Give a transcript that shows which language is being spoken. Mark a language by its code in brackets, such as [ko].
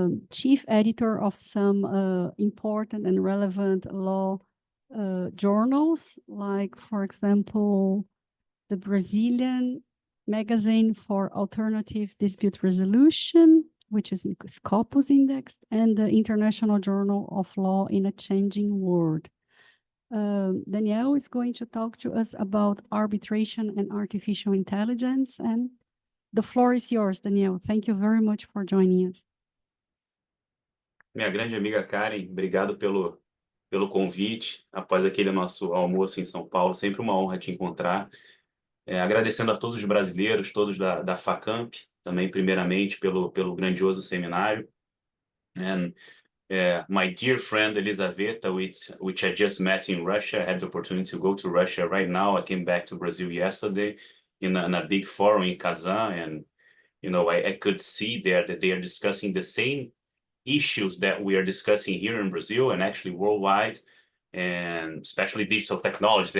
[en] chief editor of some important and relevant law journals, like, for example, the Brazilian Magazine for Alternative Dispute Resolution, which is Scopus Index, and the International Journal of Law in a Changing World. Daniel is going to talk to us about arbitration and artificial intelligence, and the floor is yours, Daniel. Thank you very much for joining us. [pt] Minha grande amiga Karin, obrigado pelo convite, após aquele nosso almoço em São Paulo, sempre uma honra te encontrar. Agradecendo a todos os brasileiros, todos da Facamp, também primeiramente pelo grandioso seminário. [en] And my dear friend Elizaveta, which I just met in Russia. I had the opportunity to go to Russia right now. I came back to Brazil yesterday in a big forum in Kazan, and I could see there that they are discussing the same issues that we are discussing here in Brazil and actually worldwide, and especially digital technologies.